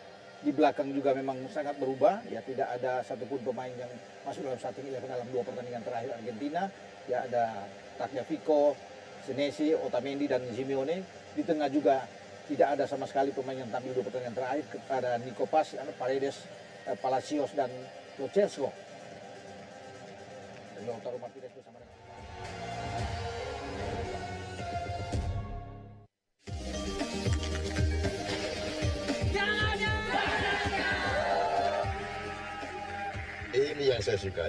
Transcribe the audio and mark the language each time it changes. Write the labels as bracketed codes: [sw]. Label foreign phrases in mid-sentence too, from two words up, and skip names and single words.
[id] Di belakang juga memang sangat berubah, ya tidak ada satupun pemain yang masuk dalam starting 11 dalam 2 pertandingan terakhir Argentina. Ya ada Tagliafico, Senesi, Otamendi dan Simeone. Di tengah juga tidak ada sama sekali pemain yang tampil 2 pertandingan terakhir. Ada Nico Paz, Paredes, Palacios dan Lo Celso. Lautaro Martinez bersama dengan ini yang saya sukai.